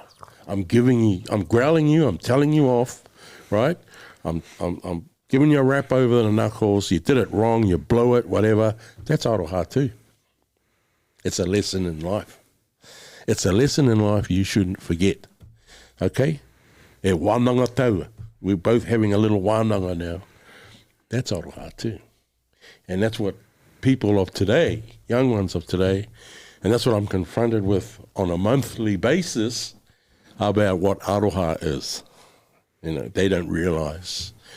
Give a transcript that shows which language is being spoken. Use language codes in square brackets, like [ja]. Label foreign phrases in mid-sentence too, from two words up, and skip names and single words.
[en] I'm growling you, I'm telling you off, right? I'm giving you a rap over the knuckles, you did it wrong, you blow it, whatever. That's aroha too. It's a lesson in life. It's a lesson in life you shouldn't forget. [mi] Okay? E wānanga tau. [en] We're both having a little wānanga now. That's aroha too. And that's what people of today, young ones of today, and that's what I'm confronted with on a monthly basis about what aroha is. They don't realise.